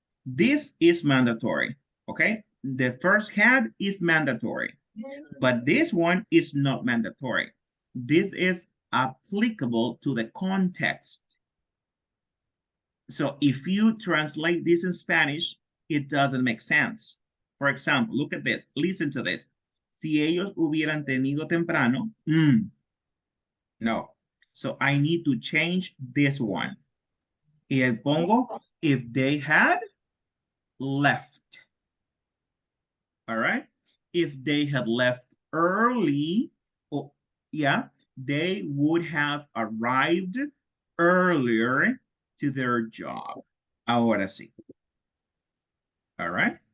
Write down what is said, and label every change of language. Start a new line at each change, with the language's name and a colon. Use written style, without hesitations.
English: This is mandatory, okay? The first had is mandatory, but this one is not mandatory. This is applicable to the context. So if you translate this in Spanish, it doesn't make sense. For example, look at this. Listen to this.
Spanish: Si ellos hubieran tenido temprano, no.
English: So I need to change this one.
Spanish: Y pongo,
English: if they had left. All right. If they had left early, oh, yeah, they would have arrived earlier to their job.
Spanish: Ahora sí.
English: All right.